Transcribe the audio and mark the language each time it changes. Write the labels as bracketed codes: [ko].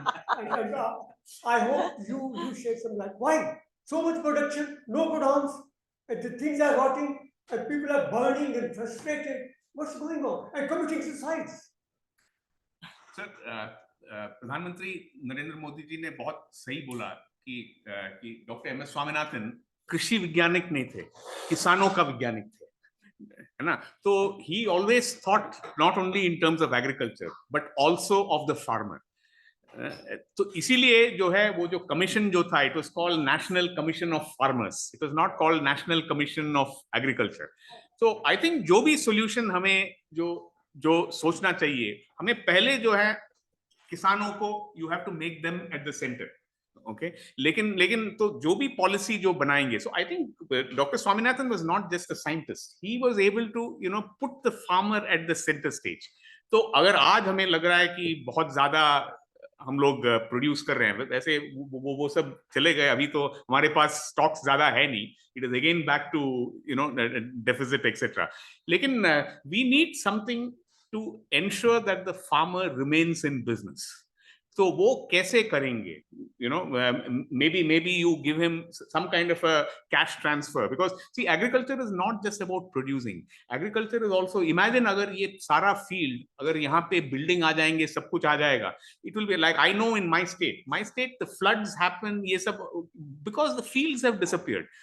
[en] I hope you shed some light. Why so much production, no godowns, and the things are rotting, and people are burning and frustrated. What's going on? And committing suicides. [hi] Sir, प्रधानमंत्री नरेंद्र मोदी जी ने बहुत सही बोला कि doctor M S Swaminathan कृषि वैज्ञानिक नहीं थे, किसानों का वैज्ञानिक थे, है ना? [en] तो he always thought not only in terms of agriculture but also of the farmer. [hi] तो इसीलिए जो है वो जो कमीशन जो था, [en] It was called national commission of farmers, it was not called national commission of agriculture. [hi] तो [en] I think [hi] जो भी सोल्यूशन हमें जो सोचना चाहिए, हमें पहले जो है किसानों को [en] You have to make them at the centre. [hi] Okay, लेकिन तो जो भी पॉलिसी जो बनाएंगे, [en] So I think doctor Swaminathan was not just a scientist, he was able to put the farmer at the centre stage. [hi] तो अगर आज हमें लग रहा है कि बहुत ज्यादा हम लोग प्रोड्यूस कर रहे हैं, वैसे वो सब चले गए, अभी तो हमारे पास स्टॉक्स ज्यादा है नहीं, [en] It is again back to deficit etcetera. लेकिन we need something to ensure that the farmer remains in business. [hi] So वो कैसे करेंगे? [en] Maybe you give him some kind of a cash transfer, because see, agriculture is not just about producing. Agriculture is also, imagine [hi] अगर ये सारा field, अगर यहाँ पे building आ जाएंगे, सब कुछ आ जाएगा, [en] it will be like, I know in my state the floods happen, [hi] ये सब [en] because the fields have disappeared.